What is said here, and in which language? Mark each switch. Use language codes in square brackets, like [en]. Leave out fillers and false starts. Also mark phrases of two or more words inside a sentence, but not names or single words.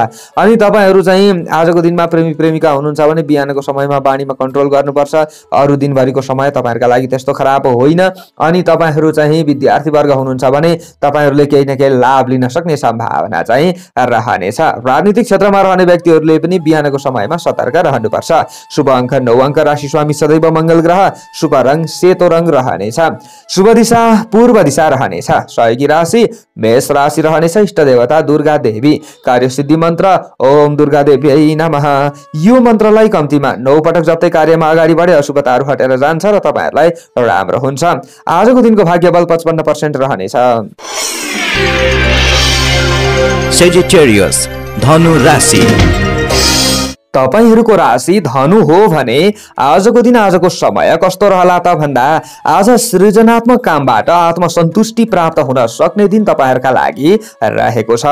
[ne] अनि तपाईहरु चाहिँ आजको दिनमा प्रेमी प्रेमिका हुनुहुन्छ भने बिहानको समयमा बानीमा कन्ट्रोल गर्नुपर्छ। अरु दिनभरिको समय तपाईहरुका लागि त्यस्तो खराब होइन। अनि तपाईहरु चाहिँ विद्यार्थी वर्ग हुनुहुन्छ भने तपाईहरुले केही न केही लाभ लिन सक्ने सम्भावना चाहिँ रहनेछ। राजनीतिक क्षेत्रमा रहने व्यक्तिहरुले पनि बिहानको समयमा सतर्क रहनुपर्छ। शुभ अंक 9 अंक। राशि स्वामी सदैव मंगल ग्रह। शुभ रंग सेतो रंग रहनेछ। शुभ दिशा पूर्व दिशा रहनेछ। सहयोगी राशि मेष राशि रहनेछ। इष्ट देवता दुर्गा देवी। कार्यसिद्धि मन्त्र [sa] ओम दुर्गा देवी नमः। [ne] यो मन्त्रलाई कम्तीमा 9 पटक जप्दै कार्यमा अगाडि बढे अशुभताहरू हटेर जान्छ र तपाईहरुलाई राम्रो हुन्छ। आजको दिनको भाग्य बल 55% रहनेछ। सेजिटेरियस धनु राशि। तपाईहरुको राशि धनु हो भने आजको दिन आजको समय कस्तो रहला त भन्दा आज सृजनात्मक कामबाट आत्मसन्तुष्टि प्राप्त हुन सक्ने दिन तपाईहरुका लागि रहेको छ।